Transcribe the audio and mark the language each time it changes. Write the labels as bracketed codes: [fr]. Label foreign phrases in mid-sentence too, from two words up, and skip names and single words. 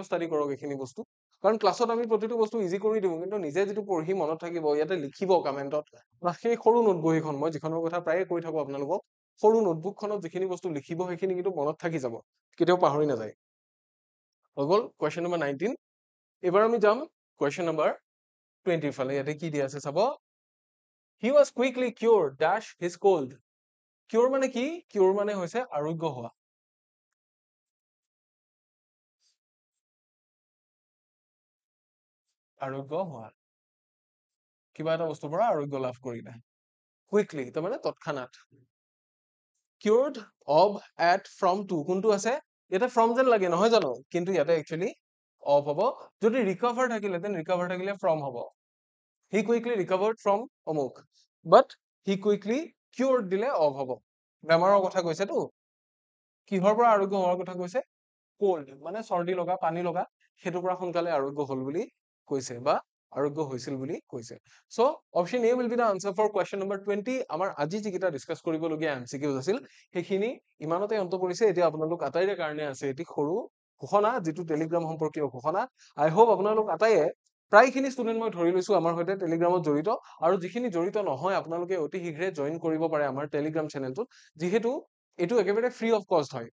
[as] ষ্টাডি কৰক এইখিনি বস্তু কাৰণ ক্লাছত আমি প্ৰতিটো বস্তু ইজি কৰি দিওঁ কিন্তু নিজে যিটো পঢ়ি মনত থাকিব ইয়াতে লিখিব কমেণ্টত বা সেই সৰু নোটবুক এখন মই যিখনৰ কথা প্ৰায়ে কৈ থাকো আপোনালোকক সৰু নোটবুকখনত যিখিনি বস্তু লিখিব সেইখিনি কিন্তু মনত থাকি যাব কেতিয়াও পাহৰি নাযায় হৈ গ'ল [en] question number [as] 19 এইবাৰ আমি যাম [en] question number [as] 20 ফালে ইয়াতে কি দিয়া আছে চাব [en] he was quickly cure dash his cold [as] কিউৰ মানে কি কিউৰ মানে হৈছে আৰোগ্য হোৱা আৰোগ্য হোৱা কিবা এটা বস্তুৰ পৰা আৰোগ্য লাভ কৰিলে কুইকলি তাৰমানে তৎক্ষণাত [en] cured of at from to [as] কোনটো আছে ইয়াতে from যেন লাগে নহয় জানো কিন্তু ইয়াতে একচুয়ালি of হ'ব যদি recover থাকিলে দেন recover থাকিলে from হ'ব [en] he quickly recovered from [as] অমুক [en] but he quickly cured [as] দিলে of হ'ব বেমাৰৰ কথা কৈছেতো কিহৰ পৰা আৰোগ্য হোৱাৰ কথা কৈছে cold মানে চৰ্দি লগা পানী লগা সেইটোৰ পৰা সোনকালে আৰোগ্য হ'ল বুলি কৈছে বা আৰোগ্য হৈছিল বুলি কৈছে সো [en] option A will be the answer for question number [as] 20 আমাৰ আজি যিকেইটা ডিসকাস কৰিবলগীয়া এমসিকিউজ আছিল সেইখিনি ইমানতে অন্ত পৰিছে এতিয়া আপোনালোক আটাইৰে কাৰণে আছে এটি সৰু ঘোষণা যিটো টেলিগ্ৰাম সম্পৰ্কীয় ঘোষণা [en] I hope [as] আপোনালোক আটাইয়ে প্ৰায়খিনি ষ্টুডেণ্ট মই ধৰি লৈছো আমাৰ সৈতে টেলিগ্ৰামত জড়িত আৰু যিখিনি জড়িত নহয় আপোনালোকে অতি শীঘ্ৰে জইন কৰিব পাৰে আমাৰ টেলিগ্ৰাম চেনেলটোত যিহেতু এইটো একেবাৰে [en] free of cost [as] হয়